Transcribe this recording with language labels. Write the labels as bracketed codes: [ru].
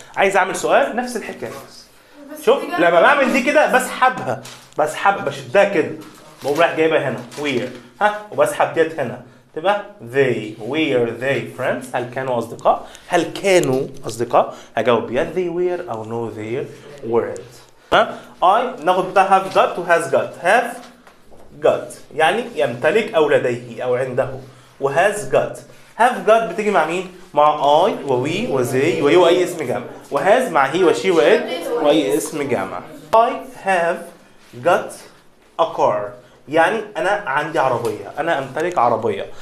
[ar] عايز أعمل سؤال نفس الحكاية. شوف لما بعمل دي كده بسحبها بشدها كده، بقوم رايح جايبها هنا were وبسحب ديت هنا تبقى [en] they were they friends. [ar] هل كانوا أصدقاء؟ هل كانوا أصدقاء؟ هجاوب [en] yes they were [ar] أو [en] no they weren't. [ar] I ناخد بتاع have got و has got. have got يعني يمتلك أو لديه أو عنده، و has got. have got بتيجي مع مين؟ مع I ووي وزي ويو أي اسم جمع، و has مع he وشي وإت وأي اسم جمع. [en] I have got a car [ar] يعني أنا عندي عربية، أنا أمتلك عربية.